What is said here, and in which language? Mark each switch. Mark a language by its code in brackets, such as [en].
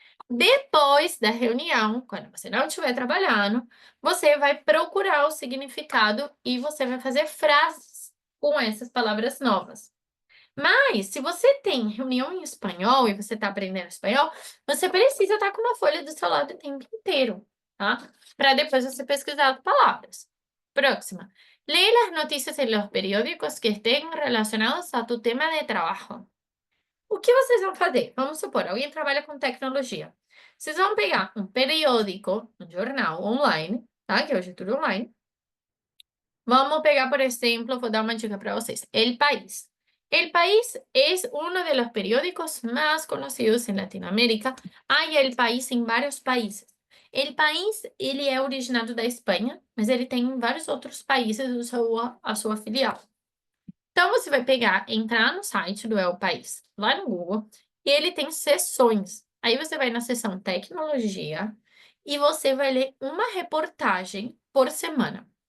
[pt] Depois da reunião, quando você não estiver trabalhando, você vai procurar o significado e você vai fazer frases com essas palavras novas. Mas, se você tem reunião em espanhol e você está aprendendo espanhol, você precisa estar com uma folha do seu lado o tempo inteiro, tá? Para depois você pesquisar as palavras. Próxima. [es] Lee las noticias en los periódicos que estén relacionados a tu tema de trabajo. [pt] O que vocês vão fazer? Vamos supor, alguém trabalha com tecnologia. Vocês vão pegar um periódico, um jornal online, tá? Que hoje é tudo online. Vamos pegar, [es] por ejemplo, voy a dar una dica para ustedes. El País. El País es uno de los periódicos más conocidos en Latinoamérica. [pt] Hay El País em vários países. El País, ele é originado da Espanha, mas ele tem em vários outros países a sua filial. Então, você vai pegar, entrar no site do El País, lá no Google, e ele tem seções. Aí você vai na seção Tecnologia e você vai ler uma reportagem por semana.